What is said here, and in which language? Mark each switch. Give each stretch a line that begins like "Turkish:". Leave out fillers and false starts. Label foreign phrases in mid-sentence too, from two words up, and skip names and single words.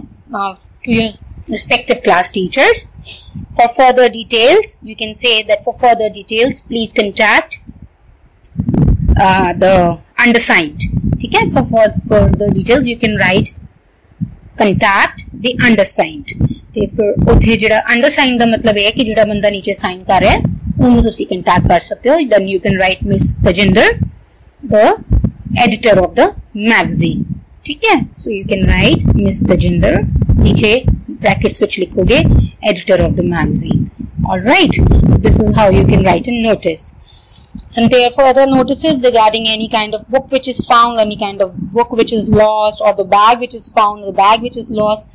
English: Now to your respective class teachers. For further details, you can say that for further details please contact the undersigned. Okay? For further details you can write contact the undersigned.
Punjabi: ਤੇ ਫਿਰ ਉੱਥੇ ਜਿਹੜਾ undersigned ਦਾ ਮਤਲਬ ਇਹ ਹੈ ਕਿ ਜਿਹੜਾ ਬੰਦਾ ਨੀਚੇ ਸਾਈਨ ਕਰ ਰਿਹਾ ਉਹਨੂੰ ਤੁਸੀਂ ਕੰਟੈਕਟ ਕਰ ਸਕਦੇ ਹੋ.
English: Then you can write Miss Tajinder, the editor of the magazine.
Hindi: ठीक है?
English: So you can write Miss Tajinder, नीचे brackets which लिखोगे editor of the magazine. Alright, so this is how you can write a notice. Some further notices regarding any kind of book which is found, any kind of book which is lost, or the bag which is found, the bag which is lost.